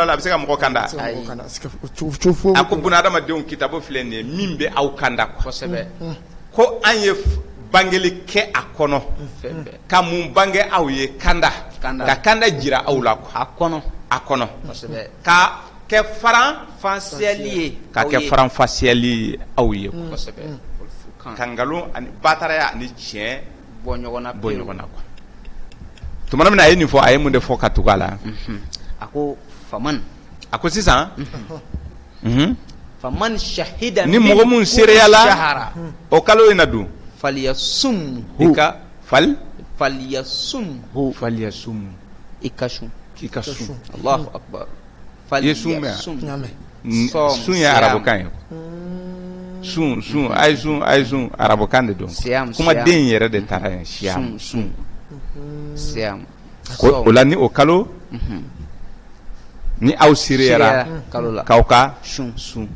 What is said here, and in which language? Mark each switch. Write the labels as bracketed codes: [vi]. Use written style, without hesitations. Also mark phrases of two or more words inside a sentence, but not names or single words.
[bm] la a bɛ se ka mɔgɔ kanda a ko bunadamadenw kitabo filɛ nin ye min bɛ aw kanda kosɛbɛ ko an ye bangeli kɛ a kɔnɔ ka mun bange aw ye kanda ka kanda jira aw la a kɔnɔ ka kɛ faranfasiyali ye ka kɛ faranfasiyali ye aw ye kosɛbɛ ka nkalon ani bataraya ani tiɲɛ bɔ ɲɔgɔn na quoi tuma min a ye nin fɔ a ye mun de fɔ ka tugu a la a ko faman a ko sisan [ar] فمن شهد [bm] ni mɔgɔ mun seereya la o kalo in na dun falyasum i ka falyasum i ka sun [ar] الله أكبر [bm] falyasum sun ye arabukan ye sun ay sun arabukan de don kuma den yɛrɛ de taara yen siyam o la ni o kalo ni aw seereyara k'aw ka sun